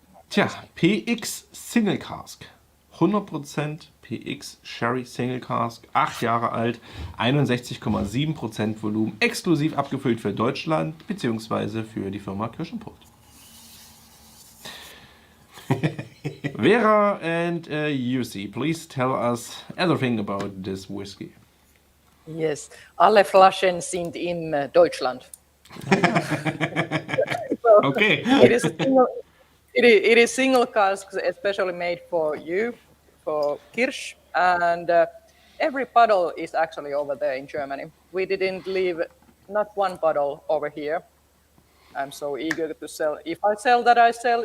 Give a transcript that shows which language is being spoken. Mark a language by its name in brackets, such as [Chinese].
[German] Tja, PX Single Cask. 100% PX Sherry Single Cask, 8 Jahre alt, 61,7% Volumen, exklusiv abgefüllt für Deutschland bzw. für die Firma Kirschenport. [English] Veera and Jussi, please tell us everything about this whiskey. [German] Yes, alle Flaschen sind in Deutschland. [English] Okay. It is single casks, especially made for you, for Kirsch, and every bottle is actually over there in Germany. We didn't leave not one bottle over here. I'm so eager to sell. If I sell that, I sell.